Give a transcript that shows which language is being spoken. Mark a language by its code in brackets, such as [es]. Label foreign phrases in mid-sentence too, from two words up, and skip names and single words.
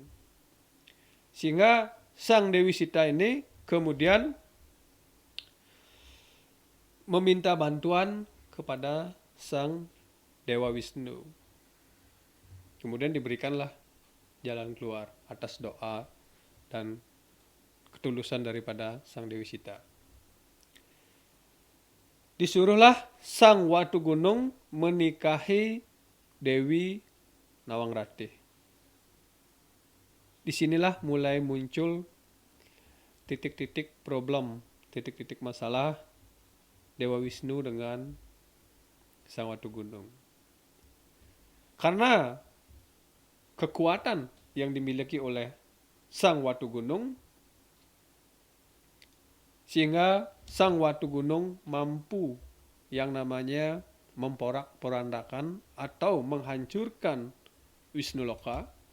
[id] Sehingga sang Dewi Sita ini kemudian meminta bantuan kepada sang Dewa Wisnu. Kemudian diberikanlah jalan keluar atas doa dan ketulusan daripada sang Dewi Sita. Disuruhlah sang Watu Gunung menikahi Dewi Nawangratih. Disinilah mulai muncul titik-titik problem, titik-titik masalah Dewa Wisnu dengan sang Watu Gunung. Karena kekuatan yang dimiliki oleh sang Watu Gunung, sehingga sang Watu Gunung mampu yang namanya memporak-porandakan atau menghancurkan Wisnu Loka.